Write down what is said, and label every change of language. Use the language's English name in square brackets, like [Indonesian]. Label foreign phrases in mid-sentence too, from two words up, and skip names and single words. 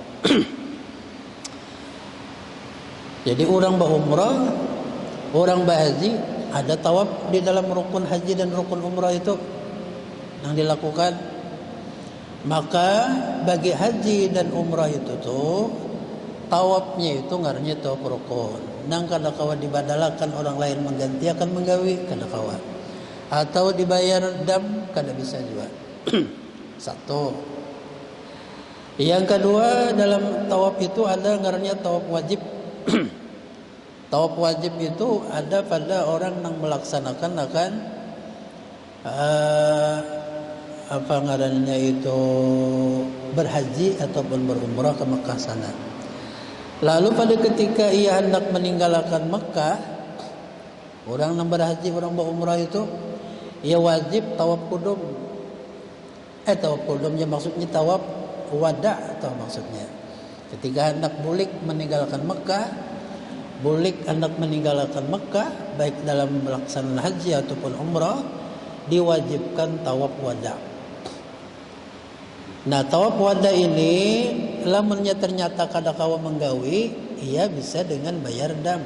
[Indonesian] Jadi orang berumrah, orang berhaji, ada tawaf di dalam rukun haji dan rukun umrah itu yang dilakukan. Maka bagi haji dan umrah itu tuh tawafnya itu ngarannya tawaf rukun. [Banjar] Nang kada kawa dibadalakan orang lain mengganti akan menggawi, kada kawa. Atau dibayar dam, kada bisa juga. [Indonesian] Satu. Yang kedua, dalam tawaf itu ada ngarannya tawaf wajib. Tawaf wajib itu ada pada orang yang melaksanakan akan apa ngarannya itu berhaji ataupun berumrah ke Mekah sana. Lalu pada ketika ia hendak meninggalkan Mekah, orang yang berhaji, orang berumrah itu ia wajib tawaf kudum. Tawaf kudumnya maksudnya tawaf wada atau maksudnya ketika hendak bulik meninggalkan Mekah, bulik hendak meninggalkan Mekah baik dalam melaksanakan haji ataupun umrah, diwajibkan tawaf wada. [Banjar] Nah, tawaf wada ini lamunnya ternyata kada kawa menggawi, ia bisa dengan bayar dam.